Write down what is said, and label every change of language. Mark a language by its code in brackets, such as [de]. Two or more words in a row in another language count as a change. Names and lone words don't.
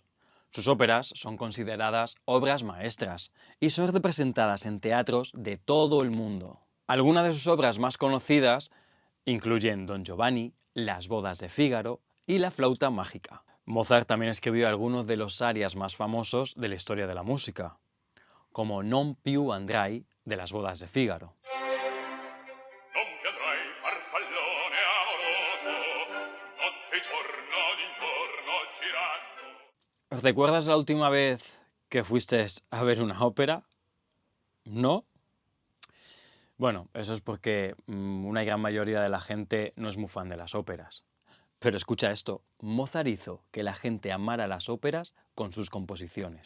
[es] Sus óperas son consideradas obras maestras y son representadas en teatros de todo el mundo. Algunas de sus obras más conocidas incluyen Don Giovanni, Las bodas de Fígaro y La flauta mágica. Mozart también escribió algunos de los arias más famosos de la historia de la música, como Non più andrai de Las bodas de Fígaro. [it] Non mi andrai, farfallone amoroso, notte e giorno d'intorno girando. [es] ¿Recuerdas la última vez que fuiste a ver una ópera? ¿No? Bueno, eso es porque una gran mayoría de la gente no es muy fan de las óperas. Pero escucha esto, Mozart hizo que la gente amara las óperas con sus composiciones.